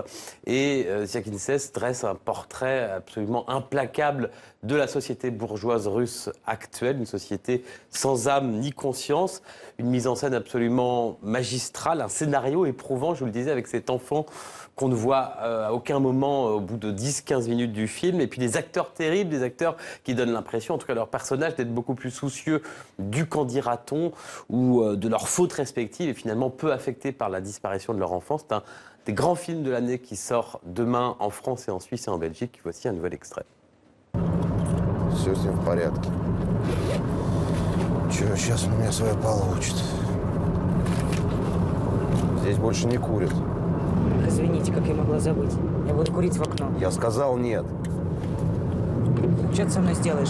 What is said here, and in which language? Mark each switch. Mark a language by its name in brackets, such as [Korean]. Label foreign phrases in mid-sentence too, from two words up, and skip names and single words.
[French] Et Zvyagintsev dresse un portrait absolument implacable de la société bourgeoise russe actuelle, une société sans âme ni conscience, une mise en scène absolument magistrale, un scénario éprouvant, je vous le disais, avec cet enfant qu'on ne voit à aucun moment au bout de 10-15 minutes du film, et puis des acteurs terribles, des acteurs qui donnent l'impression, en tout cas leur personnage, d'être beaucoup plus soucieux du qu'en dira-t-on, ou de leurs fautes respectives, et finalement peu affectés par la disparition de leur enfant. C'est un des grands films de l'année qui sort demain en France et en Suisse et en Belgique. Voici un nouvel extrait. [Russian] Все с ним в порядке. Че, сейчас он у меня свое получит. Здесь больше не курят. Извините, как я могла забыть. Я буду курить в окно. Я сказал нет. Что ты со мной сделаешь?